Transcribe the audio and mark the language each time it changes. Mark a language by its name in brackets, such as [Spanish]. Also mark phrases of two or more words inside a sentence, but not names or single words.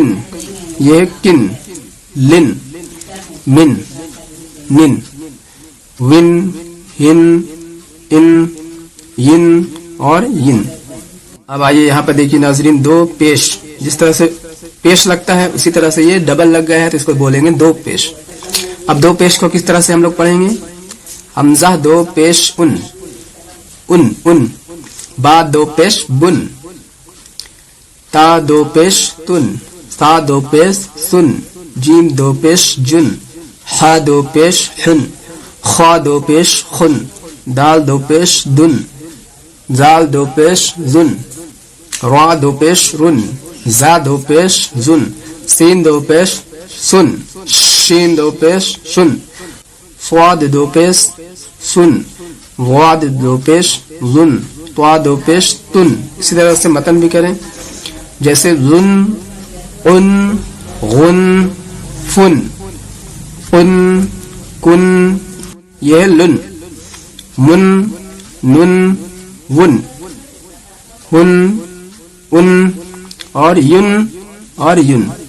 [Urdu] یہ کن، لن، من، نن، ون، ہن، ان، ین اور ین. اب آئیے یہاں پر دیکھیے ناظرین 2 پیش. جس طرح سے پیش لگتا ہے اسی طرح سے یہ ڈبل لگ گیا ہے تو اس کو بولیں گے 2 پیش. اب 2 پیش کو کس طرح سے ہم لوگ پڑھیں گے. حمزہ 2 پیش ان، ان ان، با 2 پیش بن، تا 2 پیش تن، سا 2 پیش سن، جیم 2 پیش جن، حا 2 پیش حن، خوا 2 پیش خن، دال 2 پیش دن، زال 2 پیش زن، را 2 پیش رن، زا 2 پیش زن، سین 2 پیش سن، شین 2 پیش شن. سواد دو پیش سن، واد دو پیش جن، توا دو پیش تن. اسی طرح سے متن بھی کریں، جیسے جن، ان، گن، فن، ان، کن، یہ لن، من، نن، ون، ہن، ان اور ین اور ین.